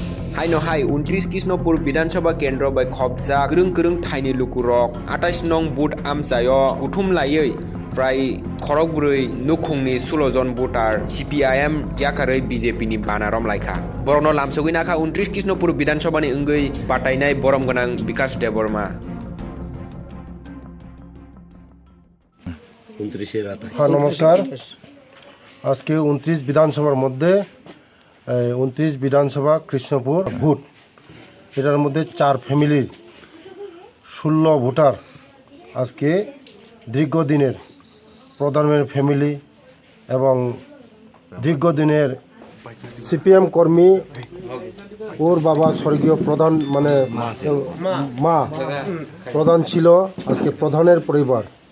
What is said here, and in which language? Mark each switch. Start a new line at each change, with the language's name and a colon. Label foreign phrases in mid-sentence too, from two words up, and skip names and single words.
Kok Borok: हाइनो हाई 29 कृष्णपुर विधानसभा केंद्र बै खबजा गृं थाइनि लुकुरक 28 नं बुथ आमसायो गुथुम लायै प्राय खरगब्रै नुखुंनि 16 जन भोटार CPIM याकारै BJP नि बानारम लायखा बरनो लामसगै नाखा 29 कृष्णपुर विधानसभानि अंगै बाटायनाय बरम गोनां विकास देबरमा
Bangla: হ্যাঁ নমস্কার আজকে 29 বিধানসভার মধ্যে 29 বিধানসভা কৃষ্ণপুর ভোট এটার মধ্যে 4 ফ্যামিলি 16 ভোটার আজকে দীর্ঘদিনের প্রধানমন্ত্রী ফ্যামিলি এবং দীর্ঘদিনের CPM কর্মী আর বাবা স্বর্গীয় প্রধান মানে মা প্রধান ছিল আজকে প্রধানের পরিবার